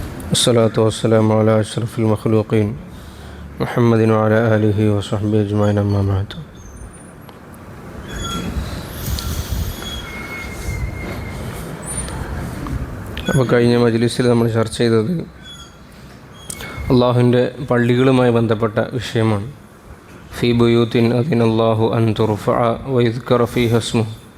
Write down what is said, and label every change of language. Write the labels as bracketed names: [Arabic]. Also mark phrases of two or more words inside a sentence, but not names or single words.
[Arabic] الصلاة والسلام على أشرف المخلوقين محمد وعلى آله وصحبه أجمعين أما بعد. [Malayalam] അപ്പോൾ കഴിഞ്ഞ മജ്ലിസിൽ നമ്മൾ ചർച്ച ചെയ്തത് അള്ളാഹുവിൻ്റെ പള്ളികളുമായി ബന്ധപ്പെട്ട വിഷയമാണ്. [Arabic] في بيوت أذن الله أن ترفع ويذكر فيها اسمه.